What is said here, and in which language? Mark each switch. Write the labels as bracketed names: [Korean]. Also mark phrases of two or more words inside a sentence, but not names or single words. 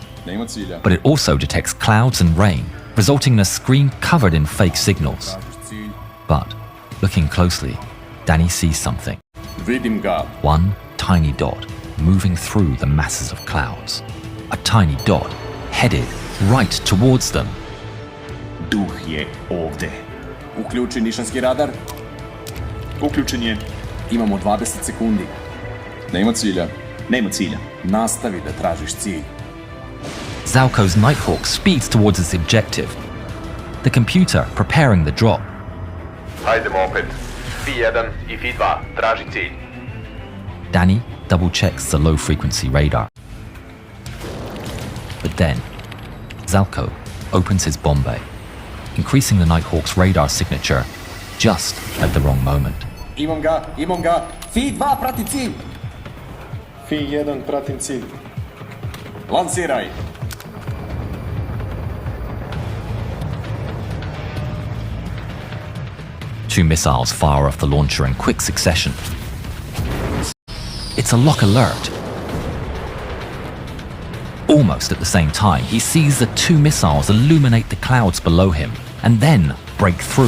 [English] But it also detects clouds and rain, resulting in a screen covered in fake signals. But, looking closely, Dani sees something. One tiny dot moving through the masses of clouds. A tiny dot headed right towards them. [Serbian] Duh je ovde. Uključi nišanski radar. Uključen je. Imamo 20 sekundi. Nema cilja. Nema cilja. Nastavi da tražiš cilj. [English] Zelko's Nighthawk speeds towards its objective. The computer preparing the drop. [Serbian] Hajdemo opet. F-1 I F-2, traži cilj. [English] Dani double-checks the low-frequency radar. But then, Zelko opens his bomb bay, increasing the Nighthawk's radar signature just at the wrong moment. [Serbian] Imam ga. F-2 prati cilj. F-1 pratim cilj. Lansiraj. [English] Two missiles fire off the launcher in quick succession. It's a lock alert. Almost at the same time, he sees the two missiles illuminate the clouds below him and then break through.